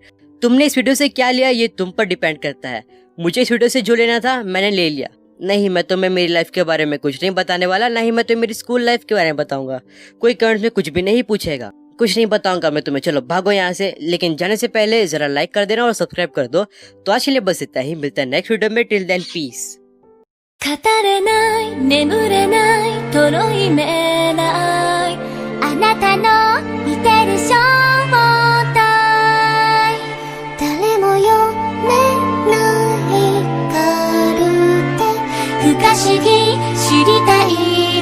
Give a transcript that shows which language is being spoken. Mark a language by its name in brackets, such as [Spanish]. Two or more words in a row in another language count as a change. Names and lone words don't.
[Hindi] तुमने इस वीडियो से क्या लिया ये तुम पर डिपेंड करता है। मुझे इस वीडियो से जो लेना था मैंने ले लिया। नहीं, मैं तुम्हें मेरी लाइफ के बारे में कुछ नहीं बताने वाला, ना ही मैं तुम्हें मेरी [English] school life [Hindi] के बारे में बताऊंगा। कोई कमेंट में कुछ भी नहीं पूछेगा, कुछ नहीं बताऊंगा मैं तुम्हें। चलो भागो यहाँ से, लेकिन जाने से पहले जरा लाइक कर देना और सब्सक्राइब कर दो। तो आज के लिए बस इतना ही, मिलता है [English] next video [Hindi] में। [English] till then peace. [Japanese] 語れない眠れないとろいめないあなたの見てる正体誰も読めないカルテ不可思議知りたい